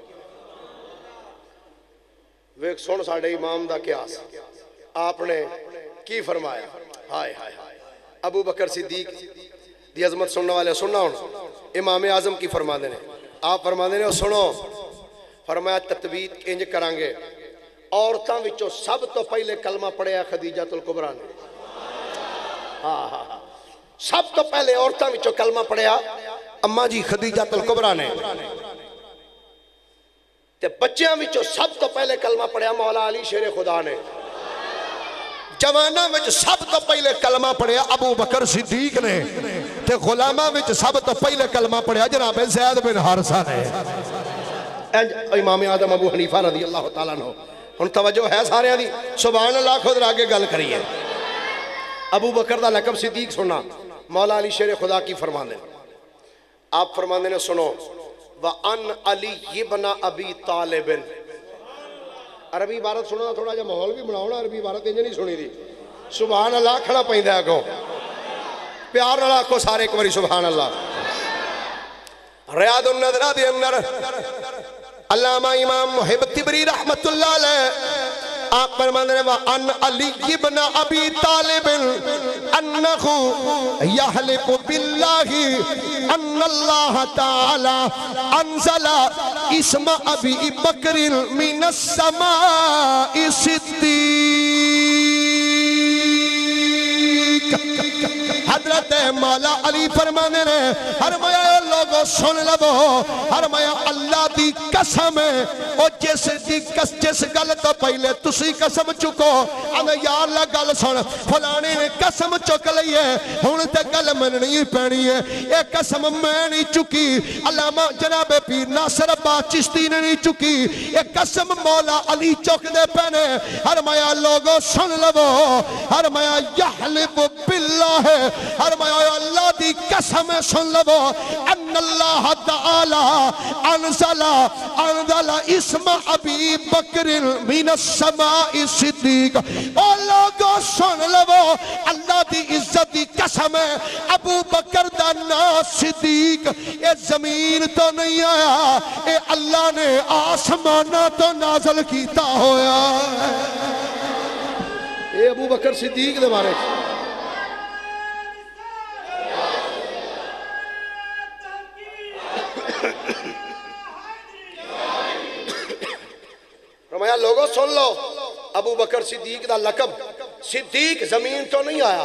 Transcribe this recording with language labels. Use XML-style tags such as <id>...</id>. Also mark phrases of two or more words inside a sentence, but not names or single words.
<pa>ویک سن ساڑے امام دا قیاس آپ نے کی فرمایا ہائے ہائے ابو بکر صدیق دی عظمت سننے والے سننا ہوں امام اعظم کی فرما دینے آپ فرما دینے سنو فرمایا تطبیق انج کرانگے عورتاں وچوں سب تو پہلے کلمہ پڑھیا خدیجہ الکبریٰ نے سب تو پہلے عورتاں وچوں کلمہ پڑھیا اماں جی خدیجہ الکبریٰ نے تے بچیاں وچوں سب تو پہلے کلمہ پڑھیا مولا علی شیر خدا نے جوانہ وچ سب تو پہلے کلمہ پڑھیا ابو بکر صدیق نے تے غلامہ وچ سب تو پہلے کلمہ پڑھیا جناب زید بن حارثہ نے امام اعظم ابو حنیفہ</pa> <ar>رضی اللہ تعالیٰ عنہ</ar> <pa>ہن توجہ ہے سارے دی</pa> <ar>سبحان اللہ</ar> <pa>خود آگے گل کریے ابو بکر دا لقب صدیق سننا مولا علی شیر خدا کی فرمانے آپ فرمانے نے سنو</pa> <ar>وَأَنْ عَلِيِّ بْنَ أَبِي طَالِبٍ</ar> <pa>عربی عبارت سنو تھوڑا جا ماحول بھی بناؤ نا عربی عبارت انجھے نہیں سنی دی</pa> <ar>سبحان اللہ</ar> <pa>کھڑا پہندہ ہے کو پیار نہ کو سارے ایک باری</pa> <ar>سبحان اللہ</ar> <pa>ریاض النظرہ دی اندر علامہ امام محب تبری</pa> <ar>رحمت اللہ علیہ</ar> <pa>آپ فرمانے ہیں</pa> <ar>وَأَنْ عَلِيِّ بْنَ أَبِي طَالِبٍ أَنَّهُ يَحْلِفُ بِاللَّهِ أَنَّ اللَّهَ تَعَالَى أَنزَلَ اسْمَ أَبِي بَكْرٍ مِنَ السَّمَاءِ صِدِّيقٍ</ar> <pa>حضرت مولا علی فرمانے نے فرمایا لوگوں سن لو فرمایا اللہ دی قسم ہے او جس گل تو پہلے تسی قسم چکو انا یا اللہ گل سن فلانے نے قسم چک لئی ہے ہن تے گل مننی پینی ہے اے قسم میں نہیں چکی علامہ جناب پیر ناصر عباس چشتی نے نہیں چکی اے قسم مولا علی چک دے پینے فرمایا لوگوں سن لو فرمایا</pa> <ar>یحلف باللہ</ar> <pa>فرمایا اللہ دی قسم سن لو</pa> <ar>ان اللہ تعالی انزل اسم ابی بکر من السماء صدیق</ar> <pa>او لوگو سن لو اللہ دی عزت دی قسم ہے ابو بکر دا نام صدیق اے زمین تو نہیں آیا اے اللہ نے آسمانہ تو نازل کیتا ہویا اے ابو بکر صدیق دے بارے فرمایا لوگوں سن لو ابو بکر صدیق دا لقب صدیق زمین تو نہیں آیا</pa>